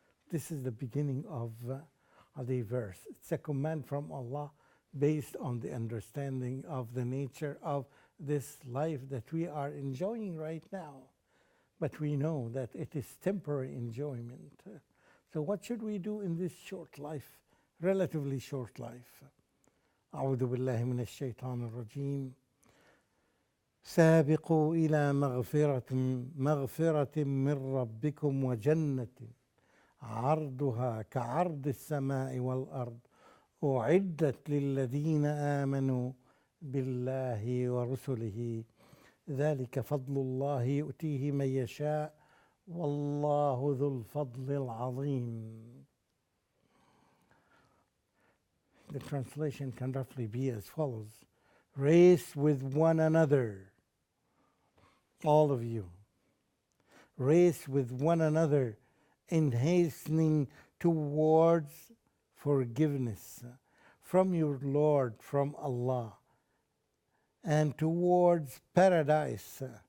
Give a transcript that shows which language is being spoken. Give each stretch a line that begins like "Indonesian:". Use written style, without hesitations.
English: This is the beginning of the verse. It's a command from Allah based on the understanding of the nature of this life that we are enjoying right now. But we know that it is temporary enjoyment. So what should we do in this short life, relatively short life?
Arabic: أعوذ بالله من الشيطان الرجيم. سابقوا إلى مغفرة من ربكم وجنة عرضها كعرض السماء والأرض أعدت للذين آمنوا بالله ورسله ذلك فضل الله يؤتيه من يشاء والله ذو الفضل العظيم.
English: The translation can roughly be as follows. Race with one another, all of you. Race with one another in hastening towards forgiveness from your Lord, from Allah, and towards paradise.